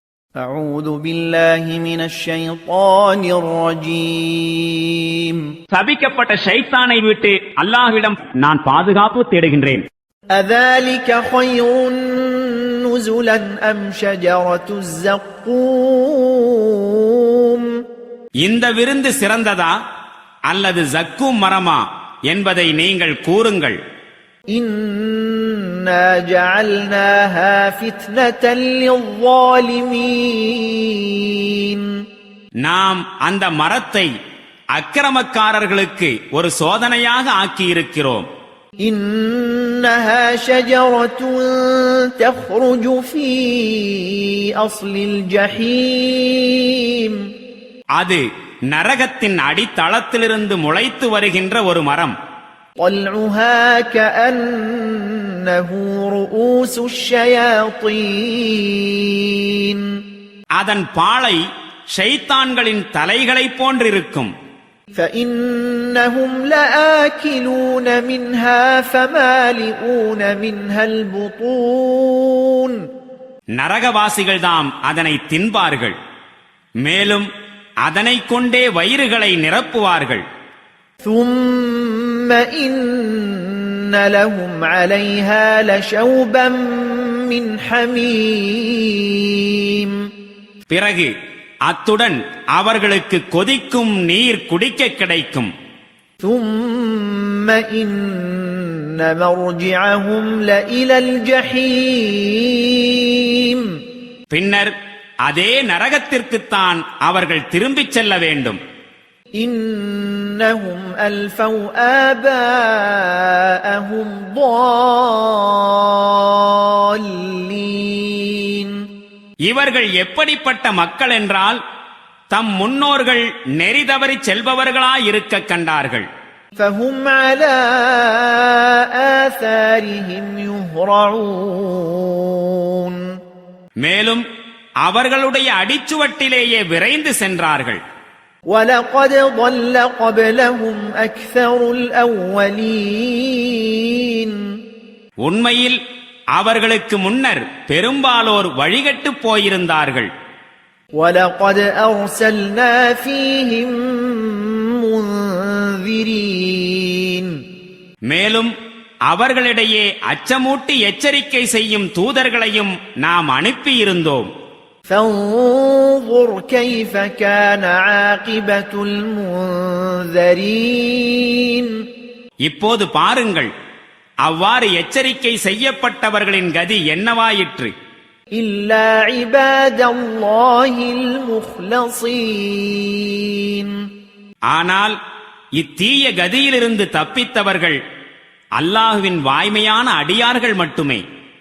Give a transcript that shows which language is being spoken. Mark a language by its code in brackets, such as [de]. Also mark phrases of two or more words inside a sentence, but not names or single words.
[ar] أعوذ بالله من الشيطان الرجيم [ta] சபிக்கப்பட்ட ஷைத்தானை விட்டு அல்லாஹ்விடம் நான் பாதுகாப்பு தேடுகின்றேன். [ar] أذلك خير نزلا أم شجرة الزقوم [ta] இந்த விருந்து சிறந்ததா அல்லது ஜக்கூம் மரமா என்பதை நீங்கள் கூறுங்கள். [ar] إنا جعلناها فتنة للظالمين [ta] நாம் அந்த மரத்தை அக்கிரமக்காரர்களுக்கு ஒரு சோதனையாக ஆக்கியிருக்கிறோம். [ar] إنها شجرة تخرج في أصل الجحيم [ta] அது நரகத்தின் அடித்தளத்திலிருந்து முளைத்து வருகின்ற ஒரு மரம். [ar] طلعها كأنه رؤوس الشياطين [ta] அதன் பாளை ஷைத்தான்களின் தலைகளைப் போன்றிருக்கும். [ar] فإنهم لآكلون منها فمالئون منها البطون [ta] நரகவாசிகள்தாம் அதனை தின்பார்கள், மேலும் அதனை கொண்டே வயிறுகளை நிரப்புவார்கள். [ar] ثم إن لهم عليها لشوبا من حميم [ta] பிறகு அத்துடன் அவர்களுக்கு கொதிக்கும் நீர் குடிக்க கிடைக்கும். [ar] ثم إن مرجعهم لإلى الجحيم [ta] பின்னர் அதே நரகத்திற்குத்தான் அவர்கள் திரும்பிச் செல்ல வேண்டும். [ar] إنهم ألفوا آباءهم ضالين [ta] இவர்கள் எப்படிப்பட்ட மக்கள் என்றால் தம் முன்னோர்கள் நெறி தவறி செல்பவர்களாயிருக்க கண்டார்கள். [ar] فهم على آثارهم يهرعون [ta] மேலும் அவர்களுடைய அடிச்சுவட்டிலேயே விரைந்து சென்றார்கள். [ar] وَلَقَدْ ضَلَّ قَبْلَهُمْ أَكْثَرُ الْأَوَّلِينَ [ta] உண்மையில் அவர்களுக்கு முன்னர் பெரும்பாலோர் வழிகட்டுப் போயிருந்தார்கள். [ar] وَلَقَدْ أَرْسَلْنَا فِيهِمْ مُنذِرِينَ [ta] மேலும் அவர்களிடையே அச்சமூட்டி எச்சரிக்கை செய்யும் தூதர்களையும் நாம் அனுப்பியிருந்தோம். [ar] فانظر كيف كان عاقبة المنذرين [ta] இப்போது பாருங்கள், அவ்வாறு எச்சரிக்கை செய்யப்பட்டவர்களின் கதி என்னவாயிற்று. [ar] إلا عباد الله المخلصين [ta] ஆனால் இத்தீய கதியிலிருந்து தப்பித்தவர்கள் அல்லாஹ்வின் வாய்மையான அடியார்கள் மட்டுமே.